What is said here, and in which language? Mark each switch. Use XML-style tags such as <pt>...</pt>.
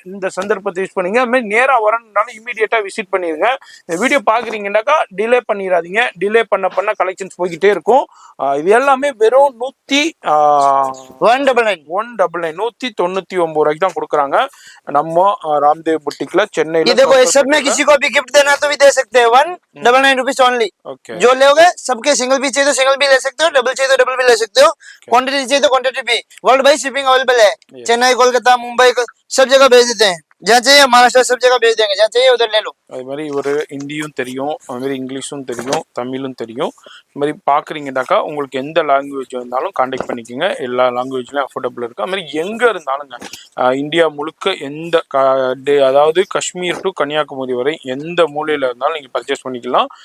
<ta>இந்த சந்தர்ப்பத்தை யூஸ் பண்ணிங்க. அது மாதிரி நேராக வரணுன்னாலும் இமீடியட்டா விசிட் பண்ணிருங்க. இந்த வீடியோ பாக்குறீங்கன்னாக்கா டிலே பண்ணிடாதீங்க. டிலே பண்ண கலெக்ஷன்ஸ் போய்கிட்டே இருக்கும். இது எல்லாமே வெறும் 199 ரூபாய்க்கு தான் கொடுக்குறாங்க. நம்ம ராம்தேவ் புட்டிக்ல சென்னையில.</ta> <hi>देखो सब में किसी को भी गिफ्ट देना तो भी दे सकते हैं. 199 रुपीज ओनली. जो लोगे सबके सिंगल पीस चाहिए तो सिंगल भी ले सकते हो, डबल चाहिए तो डबल भी ले सकते हो. क्वांटिटी चाहिए तो क्वांटिटी भी. वर्ल्ड वाइड शिपिंग अवेलेबल है. चेन्नई, कोलकाता, मुंबई सब जगह भेज देते हैं. जहाँ चाहिए महाराष्ट्र सब जगह भेज देंगे. जहाँ चाहिए उधर ले लो.</hi> <ta>அது மாதிரி ஒரு ஹிந்தியும் தெரியும், அது மாதிரி இங்கிலீஷும் தெரியும், தமிழும் தெரியும். இது மாதிரி பார்க்குறீங்கன்னாக்கா உங்களுக்கு எந்த லாங்குவேஜ் இருந்தாலும் காண்டாக்ட் பண்ணிக்கோங்க. எல்லா லாங்குவேஜ்லையும் அஃபோர்டபுள் இருக்குது. அது மாதிரி எங்கே இருந்தாலுங்க இந்தியா முழுக்க எந்த அதாவது காஷ்மீர் டு கன்னியாகுமரி வரை எந்த மூலையில் இருந்தாலும் நீங்கள் பர்ச்சேஸ் பண்ணிக்கலாம்.</ta>